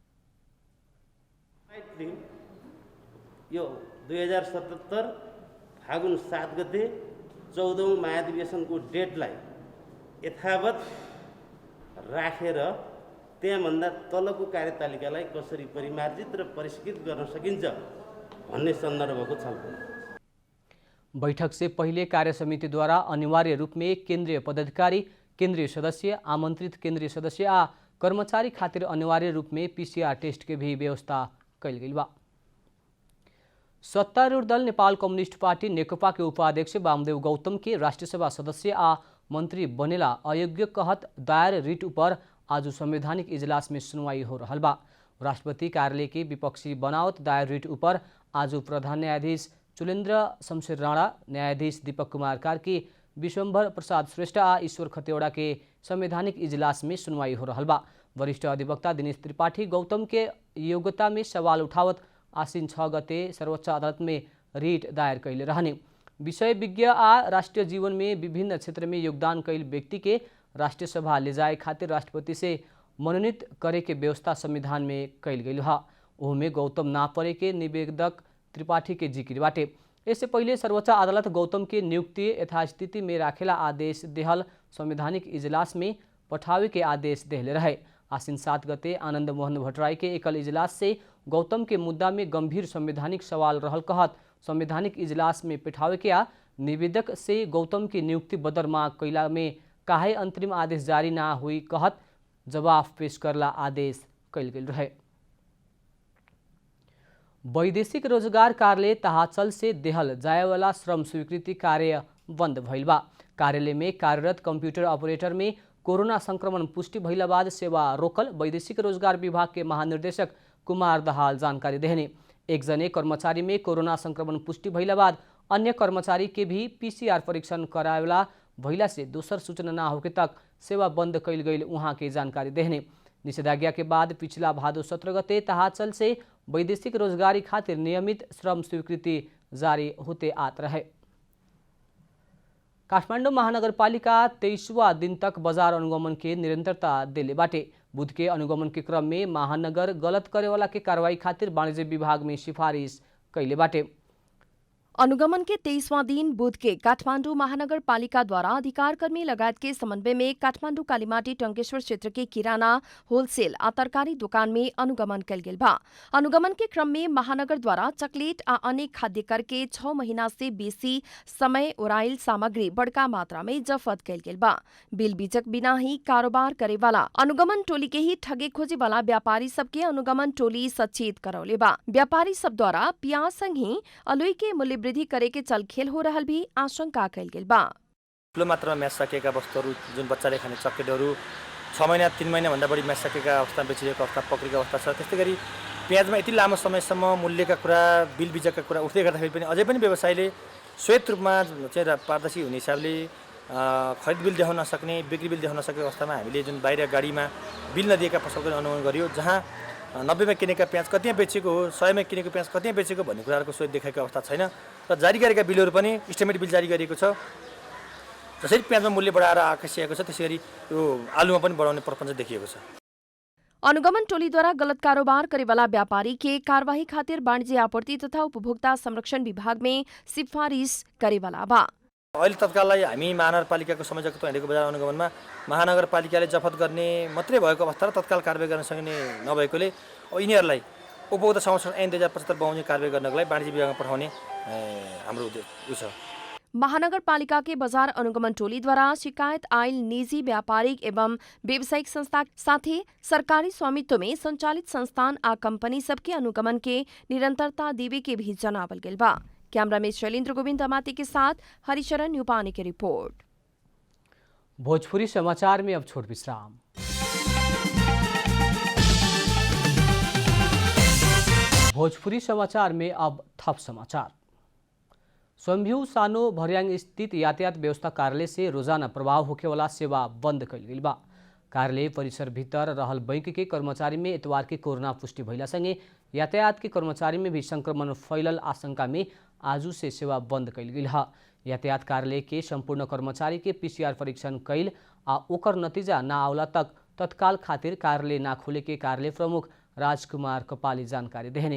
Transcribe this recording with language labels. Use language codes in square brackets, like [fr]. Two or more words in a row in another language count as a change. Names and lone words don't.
[ne] यो 2077 फागुन 7 गते 14औं महाधिवेशनको डेटलाई यथावत राखेर त्यहाँभन्दा तलको कार्यतालिकालाई कसरी परिमार्जित र परिष्कृत गर्न सकिन्छ भन्ने सन्दर्भको छलफल। [bho] बैठक से पहले कार्य समिति द्वारा अनिवार्य रूप में केंद्रीय पदाधिकारी, केंद्रीय सदस्य, आमंत्रित केंद्रीय सदस्य आ कर्मचारी खातिर अनिवार्य रूप में [en] PCR test [bho] के भी व्यवस्था कैल गेल बा। सत्तारूढ़ दल नेपाल कम्युनिस्ट पार्टी नेकपा के उपाध्यक्ष वामदेव गौतम के राष्ट्रिय सभा सदस्य आ मंत्री बनेला अयोग्य कहत दायर रिट ऊपर आज संवैधानिक इजलास में सुनवाई हो रहा बा। राष्ट्रपति कार्यालय के विपक्षी बनावत दायर रिट ऊपर आज प्रधान न्यायाधीश चुलेन्द्र शमशेर राणा, न्यायाधीश दीपक कुमार कार्की, विश्वम्भर प्रसाद श्रेष्ठ आ ईश्वर खतेवड़ा के संवैधानिक इजलास में सुनवाई हो रहा बा। वरिष्ठ अधिवक्ता दिनेश त्रिपाठी गौतम के योग्यता में सवाल उठावत आसीन 6 गते सर्वोच्च अदालत में रिट दायर कैले रहने। विषय विज्ञ आ राष्ट्रीय जीवन में विभिन्न क्षेत्र में योगदान कैल व्यक्ति के राष्ट्रीय सभा ले जाए खातिर राष्ट्रपति से मनोनीत करे के व्यवस्था संविधान में कैल गई है। ओहमे गौतम ना पड़े के निवेदक त्रिपाठी के जिक्र बाटे। इससे पहले सर्वोच्च अदालत गौतम के नियुक्ति यथास्थिति में राखेला आदेश देहल संवैधानिक इजलास में पठावे के आदेश देहले रहे। आश्विन 7 गते आनंद मोहन भट्टराई के एकल इजलास से गौतम के मुद्दा में गंभीर संवैधानिक सवाल रहल कहत संवैधानिक इजलास में पिठावे के निवेदक से गौतम की नियुक्ति बदर मांग कैला में काहे अंतरिम आदेश जारी ना हुई कहत जवाब पेश करला आदेश कैल गेल रहे। वैदेशिक रोजगार कार्यालय तहाचल से देहल जाएवाला श्रम स्वीकृति कार्य बंद भइल बा। कार्यालय में कार्यरत [en] computer operator [bho] में कोरोना संक्रमण पुष्टि भइला बाद सेवा रोकल वैदेशिक रोजगार विभाग के महानिर्देशक कुमार दहाल जानकारी देहने। एक जने कर्मचारी में कोरोना संक्रमण पुष्टि भइला बाद अन्य कर्मचारी के भी पीसीआर परीक्षण करावेला भइला से दोसर सूचना ना होके तक सेवा बंद कैल गई वहाँ के जानकारी देहने। निषेधाज्ञा के बाद पिछला भादो 17 गते तहाचल से वैदेशिक रोजगारी खातिर नियमित श्रम स्वीकृति जारी होते आत रहे। काठमाडौँ महानगरपालिका 23वां दिन तक बाजार अनुगमन के निरंतरता देले बाटे। बुध के अनुगमन के क्रम में महानगर गलत करे वाला के कार्रवाई खातिर वाणिज्य विभाग में सिफारिश कैले बाटे। अनुगमन के 23वां दिन बुध के काठमाडौँ महानगरपालिका द्वारा अधिकारकर्मी लगायत के समन्वय में काठमाडौँ कालीमाटी टंकेश्वर क्षेत्र के किराना होलसेल आ तरकारी दुकान में अनुगमन कल गेल बा। अनुगमन के क्रम में महानगर द्वारा चकलेट आ अन्य खाद्य कर के 6 महीना से बेसी समय ओराइल सामग्री बड़का मात्रा में जब्त कल गेल बा। बिल बीजक बिना ही कारोबार करे वाला अनुगमन टोली के ही ठगे खोजे वाला व्यापारी सबके अनुगमन टोली सचेत करौले बा। व्यापारी सब द्वारा प्याज संग ही अलुई के मूल्य वृद्धि करे के चलखेल हो रहल भी आशंका कैल गेल बा। [ne] ठुलो मात्रामा म्याच सकेका वस्तुहरू जुन बच्चाले खाने चकलेटहरू 6 महिना 3 महिनाभन्दा बढी म्याच सकेका अवस्था बेचिरहेको अवस्था पक्रेको अवस्था छ। त्यस्तै गरी प्याजमा यति लामो समयसम्म मूल्यका कुरा बिल बिजकका कुरा उठ्दै गर्दाखेरि पनि अझै पनि व्यवसायीले श्वेत रूपमा चाहिँ पारदर्शी हुने हिसाबले खरिद बिल देखाउन नसक्ने बिक्री बिल देखाउन नसकेको अवस्थामा हामीले जुन बाहिर गाडीमा बिल नदिएका पसलको अनुगमन गरियो। जहाँ 90 में किनेका प्याज कतिमा बेचेको हो 100 में किनेको प्याज कतिमा बेचेको भन्ने कुराहरूको सोध देखाएको अवस्था छैन र जारी गरेका बिलहरू पनि [en] estimate bill [ne] जारी गरिएको छ। जसरी प्याजमा मूल्य बढाएर आकर्षिएको छ त्यसैगरी यो आलुमा पनि बढाउने प्रपञ्च देखिएको छ। [bho] अनुगमन टोली द्वारा गलत कारोबार करे वाला व्यापारी के कार्यवाही खातिर वाणिज्य आपूर्ति तथा उपभोक्ता संरक्षण विभाग में सिफारिश करे वाला बा। [ne] अहिले तत्काललाई हामी महानगरपालिकाको संयोजकत्व हिँडेको बजार अनुगमनमा महानगरपालिकाले जफत गर्ने मात्रै भएको अवस्था र तत्काल कारबाही गर्न सक्ने नभएकोले यिनीहरूलाई उपभोक्ता संरक्षण ऐन 2075 बमोजिम कारबाही गर्नको लागि वाणिज्य विभागमा पठाउने हाम्रो उद्देश्य छ। [bho] महानगरपालिका के बाजार अनुगमन टोली द्वारा शिकायत आयल निजी व्यापारिक एवं व्यावसायिक संस्था साथ ही सरकारी स्वामित्व में संचालित संस्थान आ कंपनी सबके अनुगमन के निरंतरता देवे के भी जनावल गेल बा। कैमरा में शैलेंद्र गोविंद अमाती के साथ हरिशरण न्यूपानी की रिपोर्ट। भोजपुरी समाचार में अब छोट विश्राम। भोजपुरी समाचार में अब थप समाचार। स्वयंभू सानो भर्याङ स्थित यातायात व्यवस्था कार्यालय से रोजाना प्रभाव होखे वाला सेवा बंद कइल गेल बा। कार्यालय परिसर भीतर रहल बैंक के कर्मचारी में इतवार के कोरोना पुष्टि भइला संगे यातायात के कर्मचारी में भी संक्रमण फैलल आशंका में आजू से सेवा बंद कइल गेल है। यातायात कार्यालय के संपूर्ण कर्मचारी के पीसीआर परीक्षण कैल आ ओकर नतीजा ना आवला तक तत्काल खातिर कार्यालय ना खोले के कार्यालय प्रमुख राजकुमार कपाली जानकारी देहने।